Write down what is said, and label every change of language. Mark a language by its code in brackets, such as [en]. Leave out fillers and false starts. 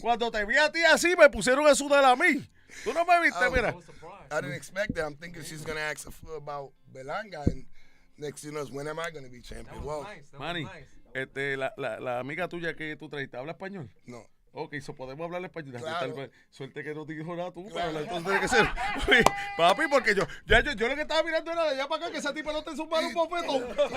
[es] cuando te vi a ti así, me pusieron a sudar a mí. Tú no me viste, Oh. mira. [en] I didn't expect that. I'm thinking she's going to ask about Berlanga, and next you know is when am I going to be champion? Well, [es] Manny, la amiga tuya que tú trajiste, ¿habla español? [en] no. [es] Ok, so podemos hablar español. Claro. Tal vez, suerte que no te dijo nada tú, Claro. pero entonces tiene que ser. Oye, papi, porque yo lo que estaba mirando era de allá para acá que esa tipa no te zumbara un bofetón.